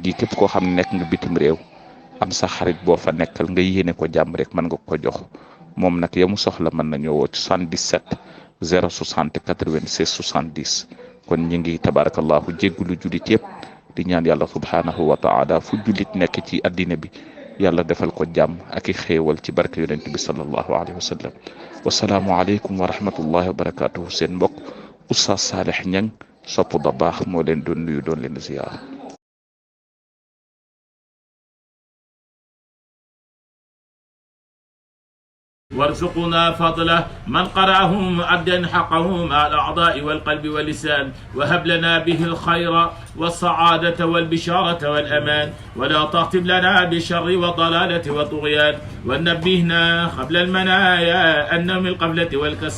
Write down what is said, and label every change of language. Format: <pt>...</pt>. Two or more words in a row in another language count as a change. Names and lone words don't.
<wo>gi képp koo xam ne nekk nga bitim réew am sa xarit boo fa nekkal nga yéene ko jàmm rek mën nga ko jox moom nag yamu soxla mën na ñëwoo ci 77 060 96 70 kon ñi ngi tabarakallahu jéggulu jullit yëpp di ñaan yàlla</wo> <ar>سبحانه وتعالى</ar> <wo>fu jullit nekk ci addina bi yàlla defal ko jàmm ak i xéewal ci barke yonent bi</wo> <ar>صلى الله عليه وسلم والسلام عليكم ورحمة الله وبركاته</ar> <wo>seen mbokk Oustaz Saalih Ñang sopp da baax moo leen doon nuyu doon leen ziyaar</wo> <ar>وارزقنا فضله من قرأه مؤدا حقه مع الأعضاء والقلب واللسان وهب لنا به الخير والسعادة والبشارة والأمان ولا تختم لنا بالشر والضلالة والطغيان ونبهنا قبل المنايا أن من القفلة والكسل</ar>